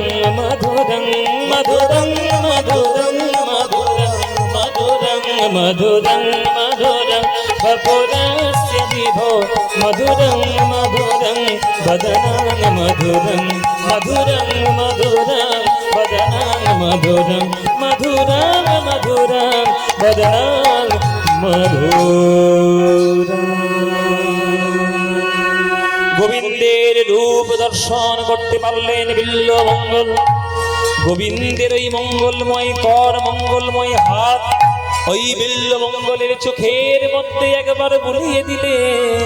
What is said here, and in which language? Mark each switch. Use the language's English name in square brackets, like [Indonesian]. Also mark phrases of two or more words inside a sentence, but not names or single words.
[Sanskrit] মধুরং মধুরং মধুরং মধুরং মধুরং মধুরং মধুরং বপুরস্য বিভো মধুরং মধুরং বদনাং মধুরং মধুরং মধুরং বদনাং মধুরং মধুরং মধুরং বদনাং মধুরং। [Bangla] গোবিন্দের রূপ দর্শন করতে পারলেন বিল্বমঙ্গল। গোবিন্দের ওই মঙ্গলময় কর, মঙ্গলময় হাত ওই বিল্বমঙ্গলের চোখের মধ্যে একবার বুলিয়ে দিলেন।